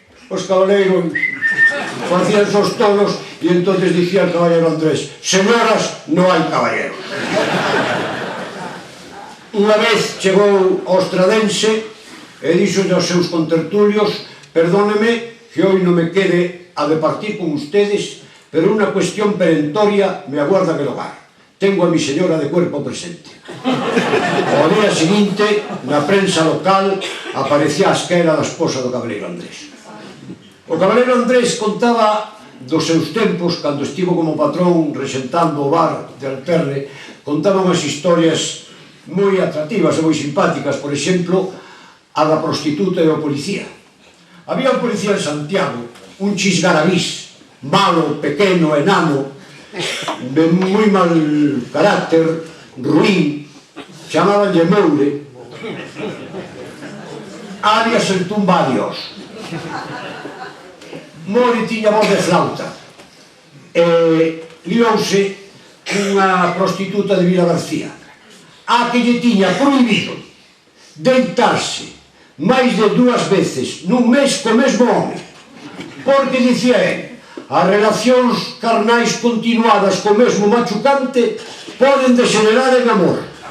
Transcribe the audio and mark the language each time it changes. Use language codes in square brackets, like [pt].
[gl] Os cabaleiros facían os tonos e entonces dicía el caballero Andrés: señoras, non hai caballeros. Unha vez chegou ao Ostradense e dixolle aos seus contertulios: [es] perdóneme que hoy [gl] non me quede a departir con ustedes, pero unha cuestión perentoria [es] me aguarda en el hogar. Tengo a mi señora de cuerpo presente. [gl] O día seguinte, na prensa local, aparecía a esquela da esposa do cabaleiro Andrés. O cabaleiro Andrés contaba dos seus tempos, cando estivo como patrón resentando o bar de Alperre, contaba unhas historias moi atractivas e moi simpáticas, por exemplo, a da prostituta e o policía. Había un policía en Santiago, un chisgarabís, malo, pequeno, enano, de moi mal carácter, ruín, chamabanlle Moure, alias el tumbadios. Moure tiña voz de flauta e liouse unha prostituta de Vila García a que lle tiña prohibido deitarse máis de 2 veces nun mes co mesmo home, porque dicía ele, as relacións carnais continuadas co mesmo machucante poden degenerar en amor.